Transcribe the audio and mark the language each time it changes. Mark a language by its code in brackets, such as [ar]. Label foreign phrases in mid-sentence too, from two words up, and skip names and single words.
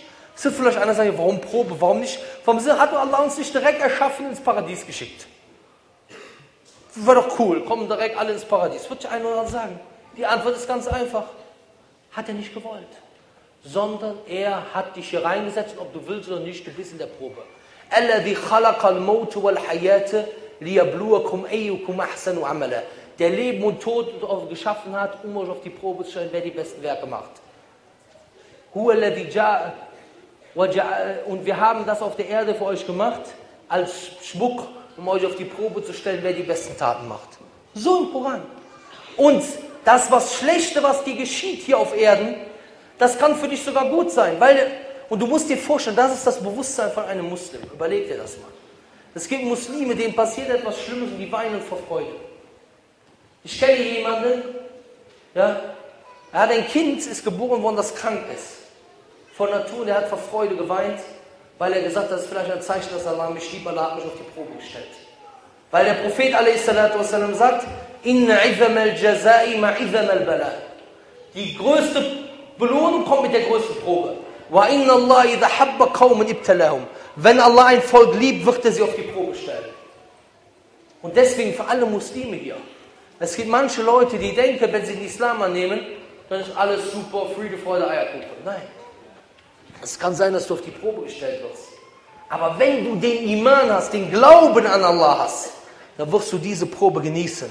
[de] Es wird vielleicht einer sagen, warum Probe, warum nicht? Warum hat Allah uns nicht direkt erschaffen ins Paradies geschickt? War doch cool, kommen direkt alle ins Paradies. Wird ja einer oder andere sagen. Die Antwort ist ganz einfach. Hat er nicht gewollt. sondern er hat dich hier reingesetzt, ob du willst oder nicht, du bist in der Probe. [ar] الذي خلق الموت والحياة ليبلوكم أيكم أحسن عملا. [de] Der Leben und Tod geschaffen hat, um euch auf die Probe zu stellen, wer die besten Werke macht. [ar] هو الذي جاء [de] und wir haben das auf der Erde für euch gemacht, als Schmuck, um euch auf die Probe zu stellen, wer die besten Taten macht. So im Koran. Und das, was Schlechte, was dir geschieht hier auf Erden, das kann für dich sogar gut sein. Und du musst dir vorstellen, das ist das Bewusstsein von einem Muslim. Überleg dir das mal. Es gibt Muslime, denen passiert etwas Schlimmes und die weinen vor Freude. Ich kenne jemanden, ja, er hat ein Kind, ist geboren worden, das krank ist. Von Natur, der hat vor Freude geweint, weil er gesagt hat, das ist vielleicht ein Zeichen, dass Allah mich liebt, Allah hat mich auf die Probe gestellt. Weil der Prophet a.s. sagt, [ar] إن عظم الجزاء مع عظم البلاء. [de] Die größte Belohnung kommt mit der größten Probe. [ar] وإن الله إذا أحب قوما ابتلاهم. [de] Wenn Allah ein Volk liebt, wird er sie auf die Probe stellen. Und deswegen für alle Muslime hier. Es gibt manche Leute, die denken, wenn sie den Islam annehmen, dann ist alles super, Friede, Freude, Eierkuchen. Nein. Es kann sein, dass du auf die Probe gestellt wirst. Aber wenn du den Iman hast, den Glauben an Allah hast, dann wirst du diese Probe genießen.